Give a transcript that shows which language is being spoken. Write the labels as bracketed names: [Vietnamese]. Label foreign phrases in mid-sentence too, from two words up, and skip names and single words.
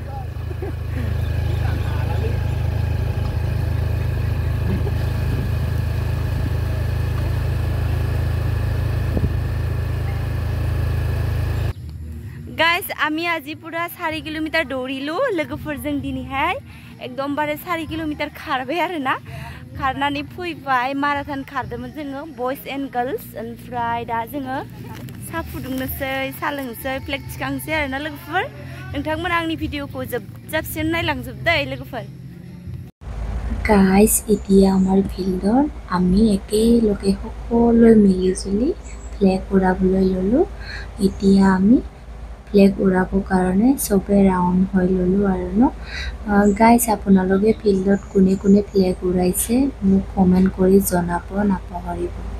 [Bodo] गाइस [Assamese] আমি আজি পুৰা 4 কিলোমিটাৰ দৌৰিলো [Bodo] लोगोफोरजों दिनैहाय एकदमबारे 4 किलोमिटार खारबाय आरो ना। खारनानै फैबाय, माराथन खारदोंमोन जोङो [English] boys and girls. [Bodo] ओमफ्राय दा जोङो सा फुदुंनोसै, सा लोंनोसै, फ्लेग थिखांसै आरो ना लोगोफोर। नोंथांमोना आंनि भिडिअखौ जोबजासिम नायलांजोबदै लोगोफोर। [Assamese] गाइस এতিয়া আমাৰ ফিল্ডত আমি একেলগে সকলোৱে মিলিজুলি ফ্লেগ উৰাবলৈ ল'লো। এতিয়া আমি ফ্লেগ উৰাবৰ কাৰণে সবে ৰাউণ্ড হৈ ল'লো আৰু ন। গাইজ আপোনালোকে ফিল্ডত কোনে কোনে ফ্লেগ উৰাইছে মোক কমেণ্ট কৰি জনাব নাপাহৰিব।